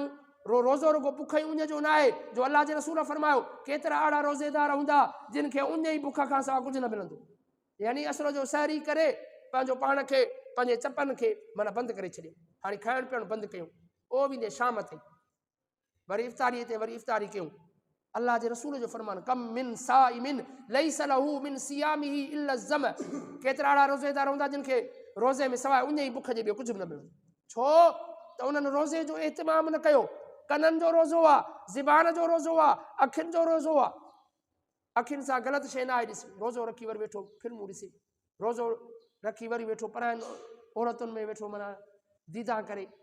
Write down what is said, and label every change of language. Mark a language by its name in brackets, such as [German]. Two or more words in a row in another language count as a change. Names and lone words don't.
[Sindhi] रोज़ो रुगो बुख ऐं उञ जो न आहे, जो अल्लाह जे रसूल फरमायो केतिरा अहिड़ा रोज़ेदार हूंदा जिन खे उञ ई बुख खां सवाइ कुझु न मिलंदो। यानी असर जो सहरी करे पंहिंजो पाण खे, पंहिंजे चपनि खे माना बंदि करे छॾियो, हाणे खाइणु पीअणु बंदि कयूं, उहो बि शाम ताईं, वरी इफ़्तारीअ ते वरी इफ़्तारी कयूं, अल्लाह जे रसूल जो फरमान [Arabic] كم من صائم ليس له من صيامه إلا الظمأ [Sindhi] केतिरा अहिड़ा रोज़ेदार हूंदा जिन खे रोज़े में सवाइ उन ई बुख जे ॿियो कुझु बि न मिलंदो छो त उन्हनि रोज़े जो एहतमाम न कयो कननि जो रोज़ो आहे ज़बान जो रोज़ो आहे अखियुनि जो रोज़ो आहे अखियुनि सां ग़लति शइ न आहे ॾिसी रोज़ो रखी वरी वेठो फिल्मूं ॾिसी रोज़ो रखी वरी वेठो परायनि औरतुनि में वेठो माना दीदा करे